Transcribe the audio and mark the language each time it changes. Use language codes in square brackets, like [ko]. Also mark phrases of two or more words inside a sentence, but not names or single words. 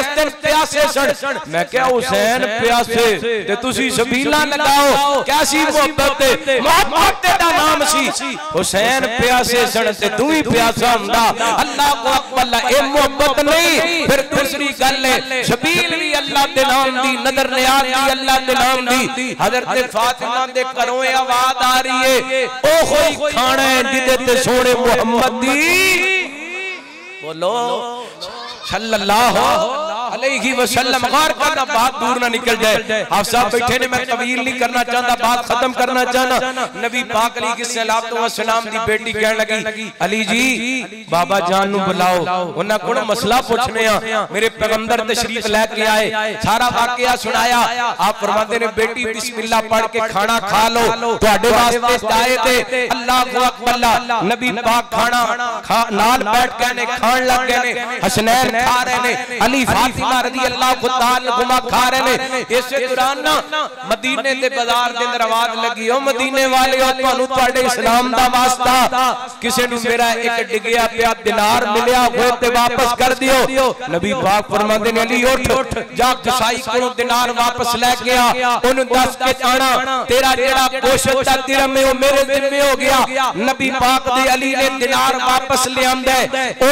[pa] ਉਸ ਦਿਨ ਪਿਆਸੇ ਸਨ ਮੈਂ ਕਿਹਾ ਹੁਸੈਨ ਪਿਆਸੇ ਤੇ ਤੁਸੀ ਸਬੀਲਾਂ ਲਗਾਓ ਕੈਸੀ ਮੁਹੱਬਤ ਮੁਹੱਬਤ ਦਾ ਨਾਮ ਸੀ ਹੁਸੈਨ ਪਿਆਸੇ ਸਨ ਤੇ ਤੂੰ ਹੀ ਪਿਆਸਾ ਹੁੰਦਾ ਅੱਲਾਹ ਕੋ ਅਕਬਰ ਏ ਮੁਹੱਬਤ ਨਹੀਂ ਫਿਰ ਦੂਸਰੀ ਗੱਲ ਹੈ ਸਬੀਲ ਵੀ ਅੱਲਾਹ ਦੇ ਨਾਮ ਦੀ ਨਜ਼ਰ ਨਿਆਜ਼ ਵੀ ਅੱਲਾਹ ਦੇ ਨਾਮ ਦੀ ਹਜ਼ਰਤ ਫ਼ਾਤਿਮਾ ਦੇ ਘਰੋਂ ਆਵਾਜ਼ ਆ ਰਹੀ ਹੈ ਓ ਕੋਈ ਖਾਣਾ ਹੈ ਜਿਦੇ ਤੇ ਸੋਹਣੇ ਮੁਹੰਮਦ ਦੀ ਬੋਲੋ [ar] صلى الله عليه وسلم [pa] ਗ਼ੌਰ ਕਰਨਾ ਬਾਤ ਦੂਰ ਨਾ ਨਿਕਲ ਜਾਏ ਆਪ ਸਭ ਬੈਠੇ ਨੇ ਮੈਂ ਤਵੀਲ ਨਹੀਂ ਕਰਨਾ ਚਾਹੁੰਦਾ ਬਾਤ ਖ਼ਤਮ ਕਰਨਾ ਚਾਹਣਾ ਨਬੀ ਪਾਕ [ar] عليه الصلاة والسلام [pa] ਦੀ ਬੇਟੀ ਕਹਿਣ ਲੱਗੀ ਅਲੀ ਜੀ ਬਾਬਾ ਜਾਨ ਨੂੰ ਬੁਲਾਓ ਉਨ੍ਹਾਂ ਕੋਲ ਮਸਲਾ ਪੁੱਛਣੇ ਆ ਮੇਰੇ ਪੈਗ਼ੰਬਰ ਤਸ਼ਰੀਫ਼ ਲੈ ਕੇ ਆਏ ਸਾਰਾ ਵਾਕਿਆ ਸੁਣਾਇਆ ਆਪ ਫ਼ਰਮਾਂਦੇ ਨੇ ਬੇਟੀ ਬਿਸਮਿੱਲਾਹ ਪੜ੍ਹ ਕੇ ਖਾਣਾ ਖਾ ਲੋ ਤੁਹਾਡੇ ਵਾਸਤੇ ਆਏ ਸੀ ਅੱਲਾਹ ਕੋ ਅਕਬਰ ਨਬੀ ਪਾਕ ਖਾਣਾ ਨਾਲ ਬੈਠ ਕੇ ਨੇ ਖਾਣ ਲੱਗ ਗਏ ਨੇ ਹਸਨੈਨ ਖਾ ਰਹੇ ਨੇ ਅਲੀ ਫ਼ਾਤਿਮਾ [ar] رضي الله تعالى عنهما [pa] ਖਾ ਰਹੇ ਨੇ ਇਸੇ ਦੌਰਾਨ ਨਾ ਮਦੀਨੇ ਦੇ ਬਾਜ਼ਾਰ ਦੇ ਅੰਦਰ ਆਵਾਜ਼ ਲੱਗੀ ਓ ਮਦੀਨੇ ਵਾਲਿਓ ਤੁਹਾਨੂੰ ਤੁਹਾਡੇ ਇਸਲਾਮ ਦਾ ਵਾਸਤਾ ਕਿਸੇ ਨੂੰ ਮੇਰਾ ਇਕ ਡਿੱਗਿਆ ਪਿਆ ਦੀਨਾਰ ਮਿਲਿਆ ਹੋਏ ਤੇ ਵਾਪਸ ਕਰ ਦਿਓ ਨਬੀ ਪਾਕ ਫ਼ਰਮਾਂਦੇ ਨੇ ਅਲੀ ਉੱਠ ਜਾ ਕਸਾਈ ਕੋਲੋਂ ਦੀਨਾਰ ਵਾਪਸ ਲੈ ਕੇ ਆ ਓਹਨੂੰ ਦੱਸ ਕੇ ਆਣਾ ਤੇਰਾ ਜਿਹੜਾ ਗੋਸ਼ਤ ਦਾ ਦਿਰਹਮ ਹੈ ਓ ਮੇਰੇ ਜ਼ਿੰਮੇ ਹੋ ਗਿਆ ਨਬੀ ਪਾਕ ਦੇ ਅਲੀ ਨੇ ਦੀਨਾਰ ਵਾਪਸ ਲੈ ਆਂਦਾ ਹੈ ਓ